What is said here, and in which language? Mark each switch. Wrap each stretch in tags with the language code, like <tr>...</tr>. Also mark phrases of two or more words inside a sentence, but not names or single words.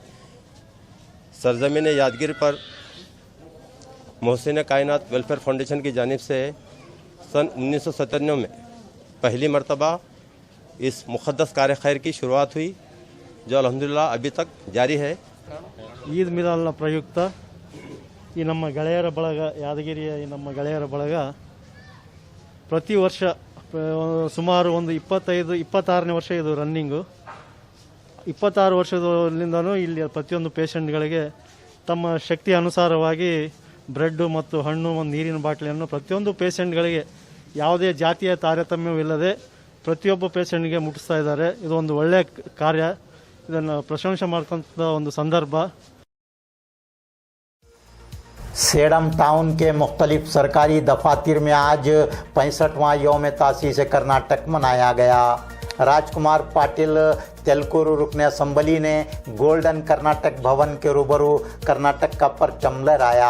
<hi>सरजमीन यादगीर पर मोहसिन कायनात वेलफेयर फाउंडेशन की जानिब से सन 1997 में पहली मरतबा इस मुक़द्दस कार्य खैर की शुरुआत हुई, जो अल्हम्दुलिल्लाह अभी तक जारी है।</hi> <kn>ಈದ್ ಮಿಲಾದ್ನ ಪ್ರಯುಕ್ತ ಈ ನಮ್ಮ ಗೆಳೆಯರ ಬಳಗ, ಯಾದಗಿರಿಯ ಈ ನಮ್ಮ ಗೆಳೆಯರ ಬಳಗ ಪ್ರತಿ ವರ್ಷ ಸುಮಾರು ಒಂದು 26ನೇ ವರ್ಷ ಇದು ರನ್ನಿಂಗು. 26 ವರ್ಷದಿಂದನೂ ಇಲ್ಲಿ ಪ್ರತಿಯೊಂದು ಪೇಷಂಟ್ಗಳಿಗೆ ತಮ್ಮ ಶಕ್ತಿ ಅನುಸಾರವಾಗಿ ಬ್ರೆಡ್ಡು ಮತ್ತು ಹಣ್ಣು, ಒಂದು ನೀರಿನ ಬಾಟಲಿಯನ್ನು ಪ್ರತಿಯೊಂದು ಪೇಷಂಟ್ಗಳಿಗೆ ಯಾವುದೇ ಜಾತಿಯ ತಾರತಮ್ಯವಿಲ್ಲದೆ ಪ್ರತಿಯೊಬ್ಬ ಪೇಷಂಟ್ಗೆ ಮುಟ್ಟಿಸ್ತಾ ಇದ್ದಾರೆ. ಇದು ಒಂದು ಒಳ್ಳೆಯ ಕಾರ್ಯ, ಇದನ್ನು ಪ್ರಶಂಸೆ ಮಾಡ್ಕೊಂತ ಒಂದು ಸಂದರ್ಭ.</kn> <hi>सेडम टाउन के मुख्तलिफ सरकारी दफातर में आज 65वां यौम तासीस कर्नाटक मनाया गया। राजकुमार पाटिल तेलकुरु रुकन असम्बली ने गोल्डन कर्नाटक भवन के रूबरू कर्नाटक का परचम लहराया।</hi>